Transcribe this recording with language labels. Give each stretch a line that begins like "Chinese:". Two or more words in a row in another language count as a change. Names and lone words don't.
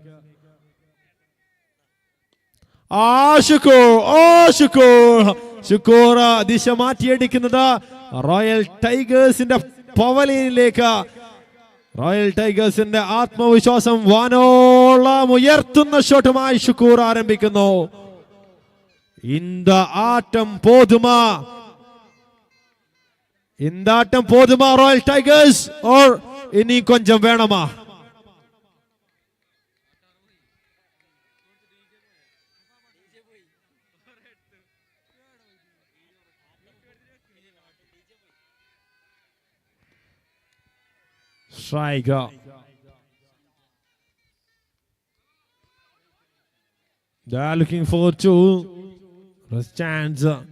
Malayalam: ഷുക്കൂർ ദിശ മാറ്റിയടിക്കുന്നത് റോയൽ ടൈഗേഴ്സിന്റെ പവലിയനിലേക്ക്. റോയൽ ടൈഗേഴ്സിന്റെ ആത്മവിശ്വാസം വാനോളം ഉയർത്തുന്ന ഷോട്ടുമായി ഷുക്കൂർ ആരംഭിക്കുന്നു.
Tamil: இந்த ஆட்டம் போதுமா? இந்த ஆட்டம் போதுமா ராயல் டைகர்ஸ், or இனி கொஞ்சம் வேணுமா?
English: Striker. They are looking forward to the chance.